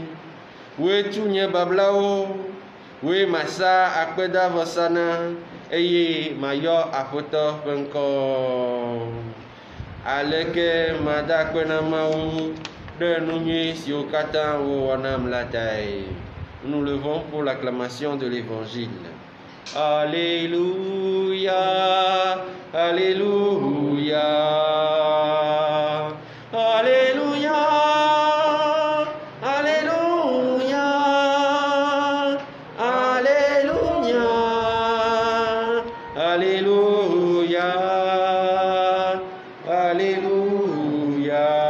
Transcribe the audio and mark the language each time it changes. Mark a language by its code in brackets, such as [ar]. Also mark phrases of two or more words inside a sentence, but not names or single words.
[ee] Woe tu nye bablawo, woe masa akpedavɔsa na eye mayɔ aƒetɔ ƒe ŋkɔ. Aleke mada akpe na Mawu ɖe nu nyui siwo katã wowɔnam la tae. [fr] Nous levons pour l'acclamation de l'Évangile. Alléluia, Alléluia, Alléluia, Alléluia, Alléluia, Alléluia, Alléluia.